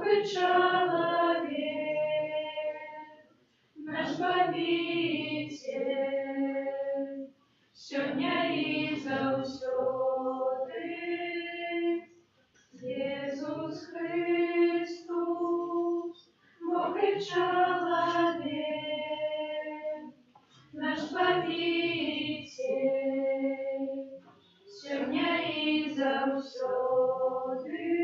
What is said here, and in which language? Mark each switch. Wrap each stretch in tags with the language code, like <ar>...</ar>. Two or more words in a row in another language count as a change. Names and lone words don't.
<ru>человек, наш Победитель,</ru> <be>сёння і заўсёды.</be> <ru>Иисус Христос, Бог и человек, наш Победитель,</ru> <be>сёння и заўсёды.</be>